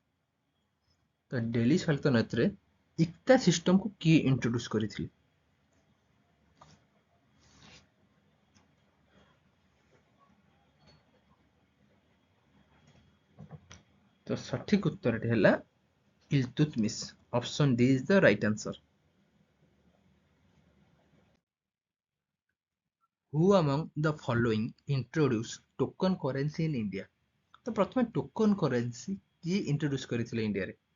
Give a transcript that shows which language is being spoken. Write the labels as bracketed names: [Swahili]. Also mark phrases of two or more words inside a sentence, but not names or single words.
[Odia] ତ ଦିଲ୍ଲୀ ସଲ୍ତନତରେ ଇକ୍ତା ସିଷ୍ଟମକୁ କିଏ ଇଣ୍ଟ୍ରୋଡ୍ୟୁସ କରିଥିଲେ? ତ ସଠିକ ଉତ୍ତରଟି ହେଲା ଇଲତୁତମିଶ। [English] Option D is the right answer. Who among the following introduced token currency in India? [Odia] ତ ପ୍ରଥମେ [English] token currency [Odia] କିଏ ଇଣ୍ଟ୍ରୋଡ୍ୟୁସ କରିଥିଲେ ଇଣ୍ଡିଆରେ?